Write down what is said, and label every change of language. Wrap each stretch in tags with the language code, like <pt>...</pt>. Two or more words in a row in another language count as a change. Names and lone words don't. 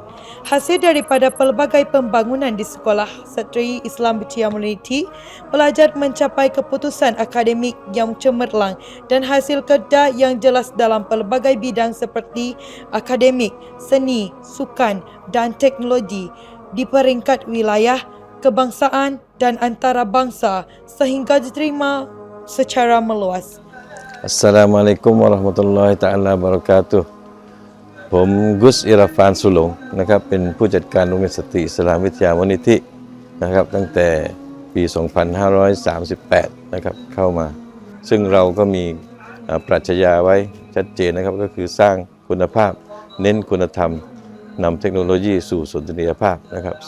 <ms>Hasil daripada pelbagai pembangunan di sekolah Satria Islam Betia Community, pelajar mencapai keputusan akademik yang cemerlang dan hasil kerja yang jelas dalam pelbagai bidang seperti akademik, seni, sukan dan teknologi di peringkat wilayah, kebangsaan dan antarabangsa sehingga diterima secara meluas.</ms> <ar>السلام عليكم ورحمة الله تعالى وبركاته.</ar> <th>ผมกุสอิราฟานสุหลงนะครับเป็นผู้จัดการโรงเรียนสตรีอิสลามวิทยามูลนิธินะครับตั้งแต่ปี 2538 นะครับเข้ามาซึ่งเราก็มีปรัชญาไว้ชัดเจนนะครับก็คือสร้างคุณภาพเน้นคุณธรรมนำเทคโนโลยีสู่สุนทรียภาพนะครับสิ่</th>